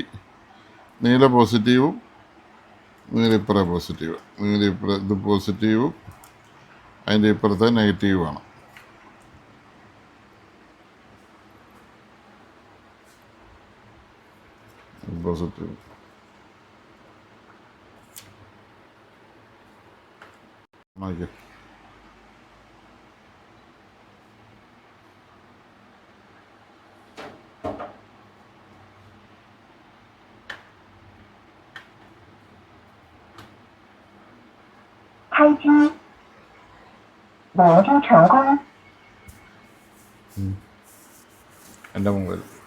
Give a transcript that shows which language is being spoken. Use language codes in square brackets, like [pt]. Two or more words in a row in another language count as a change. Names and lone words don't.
[ml] നീല പോസിറ്റീവും നീലിപ്പുറ പോസിറ്റീവ്, നീലിപ്പുറ ഇത് പോസിറ്റീവും അതിൻ്റെ ഇപ്പുറത്തെ നെഗറ്റീവുമാണ്. പോസിറ്റീവ് നോക്കിയോ. [zh] 开机，模组成功。 [ml] എൻ്റെ മൊബൈൽ